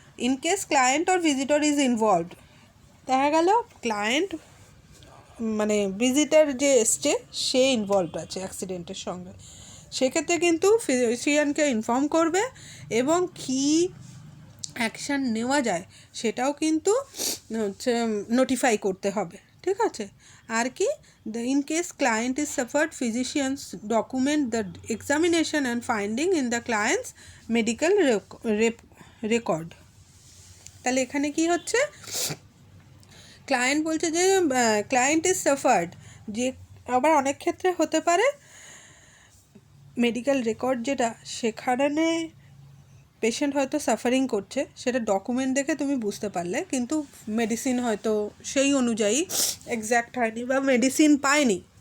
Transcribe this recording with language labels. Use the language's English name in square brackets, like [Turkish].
[English] in case client or visitor is involved, [Bangla] দেখা গেল client মানে ভিজিটর যে এসছে সে ইনভলভড আছে অ্যাক্সিডেন্টের সঙ্গে, সেক্ষেত্রে কিন্তু ফিজিশিয়ানকে ইনফর্ম করবে এবং কী অ্যাকশান নেওয়া যায় সেটাও কিন্তু হচ্ছে নোটিফাই করতে হবে। ঠিক আছে? আর কি? [English] in case client is suffered, physicians document the examination and finding in the client's medical record. [Bangla] তাহলে এখানে কি হচ্ছে? ক্লায়েন্ট বলছে যে [English] client is suffered, [Bangla] যে আবার অনেক ক্ষেত্রে হতে পারে মেডিকেল রেকর্ড যেটা, সেখানে পেশেন্ট হয়তো সাফারিং করছে, সেটা ডকুমেন্ট দেখে তুমি বুঝতে পারলে, কিন্তু মেডিসিন হয়তো সেই অনুযায়ী এক্স্যাক্ট হয়নি বা মেডিসিন পায়নি।